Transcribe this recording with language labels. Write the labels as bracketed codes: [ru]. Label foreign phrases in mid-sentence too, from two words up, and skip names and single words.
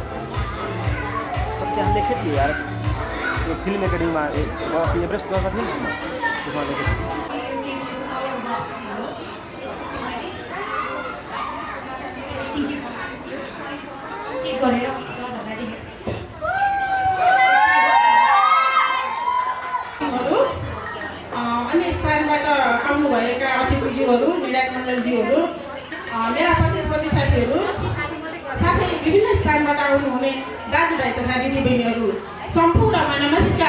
[hi] तब क्या लिखे थे यार ये [en] film academy [ne] में एवरेस्ट गएको थियो नि त्यसमा लेखेको अन्य स्थानबाट आउनुभएका अतिथिज्यूहरू मिडिया मण्डलज्यूहरू मेरा प्रतिस्पर्धी साथीहरू साथै विभिन्न स्थानबाट आउनुहुने दाजुभाइ तथा दिदीबहिनीहरू सम्पूर्णमा नमस्कार।